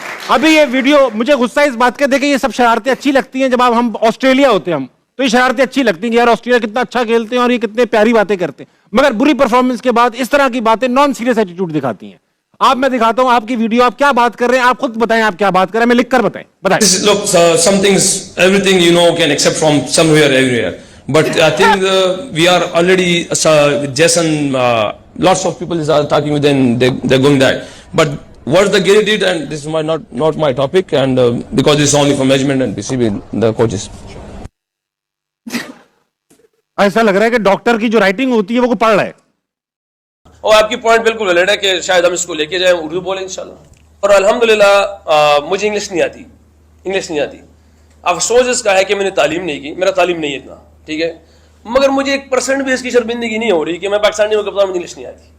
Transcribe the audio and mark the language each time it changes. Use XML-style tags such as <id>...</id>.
<hi>अभी ये वीडियो मुझे गुस्सा इस बात का, देखिए ये सब शरारतें अच्छी लगती हैं जब आप हम ऑस्ट्रेलिया होते हैं, हम तो ये शरारतें अच्छी लगती हैं कि यार ऑस्ट्रेलिया कितना अच्छा खेलते हैं और ये कितने प्यारी बातें करते हैं, मगर बुरी परफॉर्मेंस के बाद इस तरह की बातें नॉन सीरियस एटीट्यूड दिखाती हैं। आप, मैं दिखाता हूं आपकी वीडियो, आप क्या बात कर रहे हैं, आप खुद बताएं आप क्या बात कर रहे हैं, मैं लिख कर बताएं।</hi> <en>Look, some things, everything you know can accept from somewhere, everywhere. But I think we are already with Jason. Lots of people are talking with them. They're going that. But what the Gary did, and this is not my topic, and because it's only for management and PCB, the coaches.</en> <hi>ऐसा लग रहा है कि doctor की जो writing होती है वो पढ़ रहा है। और आपकी पॉइंट बिल्कुल वैलिड है कि शायद हम इसको लेके जाएं, उर्दू बोलें इंशाल्लाह। और अल्हम्दुलिल्लाह मुझे इंग्लिश नहीं आती। अफसोस इसका है कि मैंने तालीम नहीं की, मेरा तालीम नहीं है इतना, ठीक है, मगर मुझे 1% भी इसकी शर्मिंदगी नहीं हो रही कि मैं पाकिस्तानी होकर बताऊं मुझे इंग्लिश नहीं आती।</hi>